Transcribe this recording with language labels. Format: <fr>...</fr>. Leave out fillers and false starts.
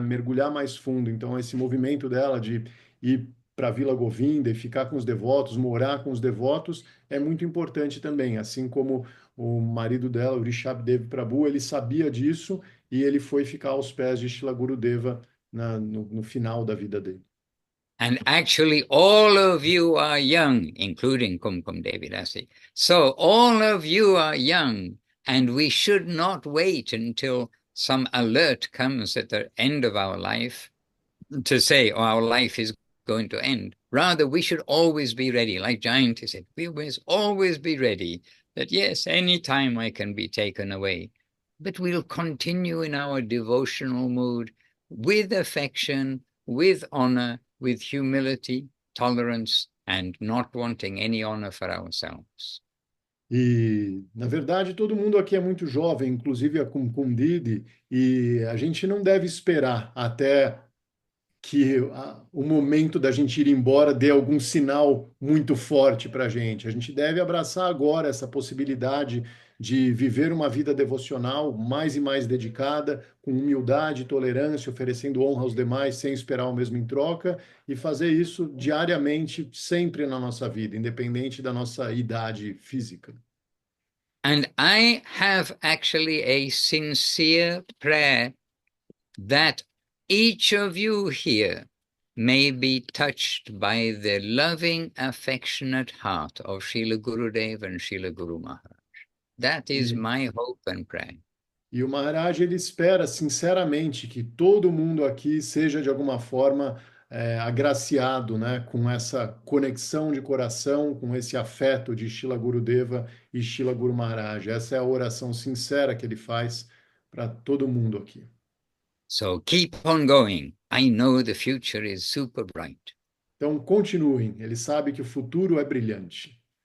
<pt>Mergulhar mais fundo. Então, esse movimento dela de ir para a Vila Govinda e ficar com os devotos, morar com os devotos, é muito importante também. Assim como o marido dela, o Rishabdev Prabhu, ele sabia disso e ele foi ficar aos pés de Shila Gurudeva no final da vida dele.</pt> <en>And actually, all of you are young, including Kumkum Devi Dasi. So all of you are young, and we should not wait until some alert comes at the end of our life to say, oh, our life is going to end. Rather, we should always be ready. Like Jayanti said, we must always be ready that, yes, any time I can be taken away. But we'll continue in our devotional mood with affection, with honor, with humility, tolerance, and not wanting any honor for ourselves.</en> <pt>E, na verdade, todo mundo aqui é muito jovem, inclusive a Kumkum-Didi, e a gente não deve esperar até que o momento da gente ir embora dê algum sinal muito forte para a gente. A gente deve abraçar agora essa possibilidade de viver uma vida devocional mais e mais dedicada, com humildade e tolerância, oferecendo honra aos demais sem esperar o mesmo em troca, e fazer isso diariamente, sempre na nossa vida, independente da nossa idade física.</pt> <en>And I have actually a sincere prayer that each of you here may be touched by the loving, affectionate heart of Srila Gurudev and Srila Guru Maharaj. That is my hope and prayer.</en> <pt>E o Maharaj, ele espera sinceramente que todo mundo aqui seja de alguma forma agraciado, né, com essa conexão de coração, com esse afeto de Srila Gurudeva e Srila Guru Maharaj. Essa é a oração sincera que ele faz para todo mundo aqui.</pt> <en>So keep on going. I know the future is super bright.</en> <pt>Então, continuem. Ele sabe que o futuro é brilhante.</pt>